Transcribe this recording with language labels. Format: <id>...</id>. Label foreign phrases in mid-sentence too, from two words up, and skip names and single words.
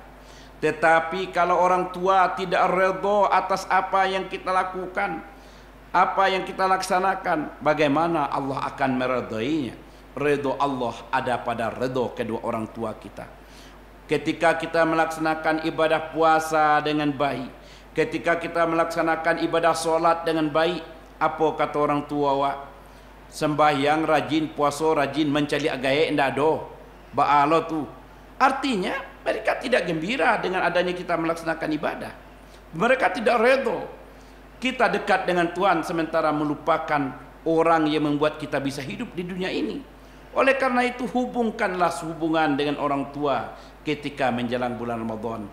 <id>Tetapi kalau orang tua tidak ridha atas apa yang kita lakukan, apa yang kita laksanakan, bagaimana Allah akan meridainya? redha Allah ada pada redha kedua orang tua kita. Ketika kita melaksanakan ibadah puasa dengan baik, ketika kita melaksanakan ibadah solat dengan baik, apa kata orang tua wak?</id> <min>Sembahyang rajin, puasa rajin, mencari agaya ndak do. Ba'alo tu.</min> <id>Artinya mereka tidak gembira dengan adanya kita melaksanakan ibadah. Mereka tidak redha kita dekat dengan Tuhan sementara melupakan orang yang membuat kita bisa hidup di dunia ini. Oleh karena itu hubungkanlah hubungan dengan orang tua ketika menjelang bulan Ramadan.</id>